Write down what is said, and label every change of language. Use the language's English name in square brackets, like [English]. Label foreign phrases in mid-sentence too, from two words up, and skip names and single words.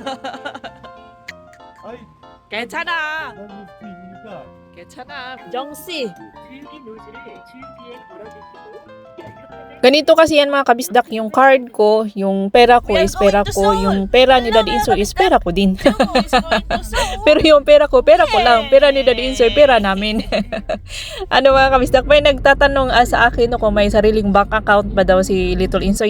[Korean] 아이, 괜찮아. 무슨 일입니까? 괜찮아. 정씨. 줄기 노즐을 줄 뒤에 걸어주시고 연료판을 [Filipino] Ganito kasi yan mga kabisdak, yung card ko, yung pera ko is pera ko, yung pera ni Daddy Insoy is pera ko din. Pero yung pera ko lang, pera ni Daddy Insoy, pera namin. Mga kabisdak, may nagtatanong sa akin kung may sariling bank account ba daw si Little Insoy.